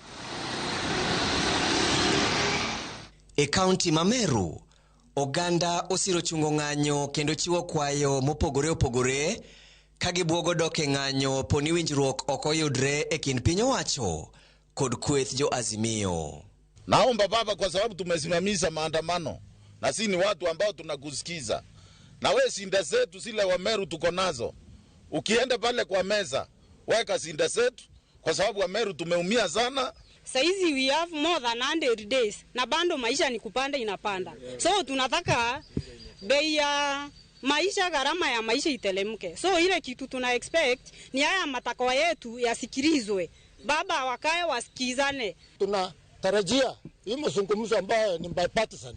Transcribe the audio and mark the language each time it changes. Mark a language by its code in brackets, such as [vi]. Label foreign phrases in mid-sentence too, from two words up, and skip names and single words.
[luo] E kaunti ma Meru, oganda osiro chungo ng'anyo kendo chiwo kwayo mopogore opogore kagibwogo dok e ng'anyo poni winjruok ok oyudre e kind piny owacho kod kweth jo Azimio. [sw] Naomba baba, kwa sababu tumesimamisha maandamano na si ni watu ambao tunakusikiza. Na we sinda zetu zile Wameru tuko nazo, ukienda pale kwa meza weka sinda zetu, kwa sababu Wameru tumeumia sana. Saizi [en] we have more than 100 days [sw] na bando maisha ni kupanda inapanda. So tunataka bei ya maisha, gharama ya maisha itelemke. So ile kitu tuna expect ni haya matakwa yetu yasikilizwe. Baba wakae wasikizane. Tunatarajia hii mazungumzo ambayo ni bipartisan.